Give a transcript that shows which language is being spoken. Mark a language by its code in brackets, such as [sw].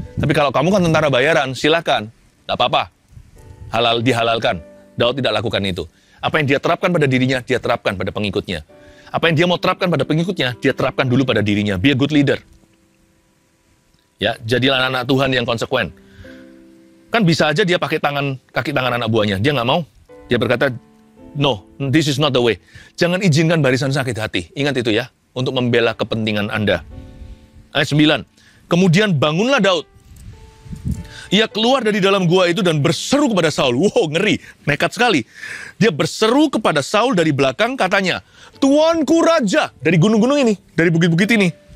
[id] Tapi kalau kamu kan tentara bayaran, silakan. Nggak apa-apa. Halal dihalalkan. Daud tidak lakukan itu. Apa yang dia terapkan pada dirinya, dia terapkan pada pengikutnya. Apa yang dia mau terapkan pada pengikutnya, dia terapkan dulu pada dirinya. [en] Be a good leader. [id] Ya, jadilah anak Tuhan yang konsekuen. Kan bisa aja dia pakai kaki tangan anak buahnya. Dia nggak mau. Dia berkata, [en] no, this is not the way. [id] Jangan izinkan barisan sakit hati. Ingat itu ya, untuk membela kepentingan Anda. Ayat 9. Kemudian bangunlah Daud. Ia keluar dari dalam gua itu dan berseru kepada Saul. Wow, ngeri, nekat sekali. Dia berseru kepada Saul dari belakang, katanya, Tuanku Raja, dari gunung-gunung ini, dari bukit-bukit ini.